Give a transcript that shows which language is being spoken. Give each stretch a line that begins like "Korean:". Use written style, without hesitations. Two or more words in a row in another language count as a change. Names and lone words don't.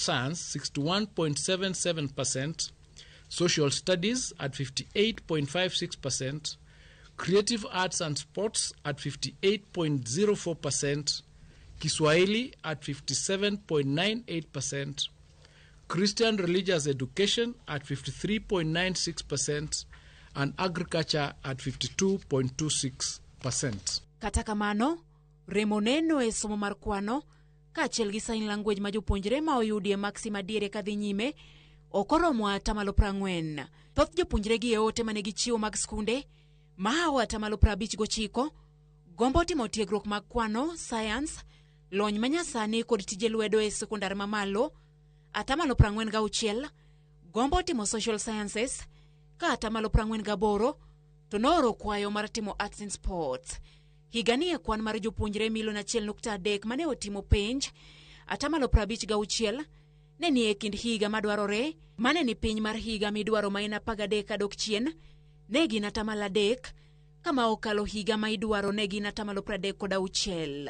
English: science 61.77%, social studies at 58.56%, creative arts and sports at 58.04%, Kiswahili at 57.98%, Christian religious education at 53.96%, and agriculture at 52.26%.
Luo (Kenya and Tanzania): Kata kamano, remo neno e somo mar kwano, kaachiel gi
English: sign language
Luo (Kenya and Tanzania): ma jopuonjre ma oyudie maksi madiere kadhi nyime, okoromo 40%. Thoth jopuonjre gi e ote mane gichiwo mag skunde, mahawa 59%, gombo timo tiegruok mag kwano, science, lony manyasani kod tije lwedo e sekondar mamalo, 46%, gombo timo
English: social sciences,
Luo (Kenya and Tanzania): ka 48%, to noro kwayo mar timo
English: arts and sports.
Luo (Kenya and Tanzania): Higani e kwan mar jopuonjre milion 1.3 mane otimo penj, 56% ne ni e kind higa madwarore, mane ni piny mar higa midwaro ma en 13 dok chien, ne gin 3%, kama okalo higa ma idwaro ne gin 36%.